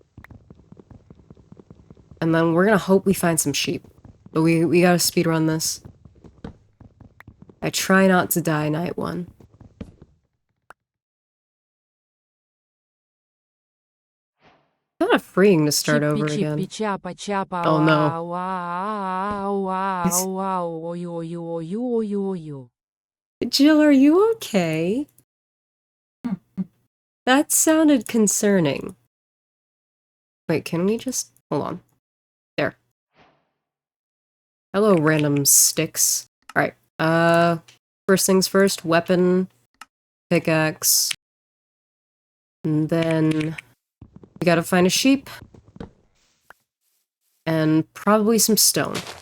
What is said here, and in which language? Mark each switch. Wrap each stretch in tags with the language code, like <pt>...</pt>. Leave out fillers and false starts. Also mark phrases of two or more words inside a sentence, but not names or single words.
<en>And then we're gonna hope we find some sheep. But we gotta speedrun this. I try not to die night 1. Kind of freeing to start over again. Чапа, чапа, Oh no. Вау, вау, вау, ой-ой-ой-ой-ой-ой-ой. Jill, are you okay? That sounded concerning. Wait, can we just... Hold on. There. Hello, random sticks. Alright, first things first, weapon, pickaxe, and then we gotta find a sheep, and probably some stone.</en>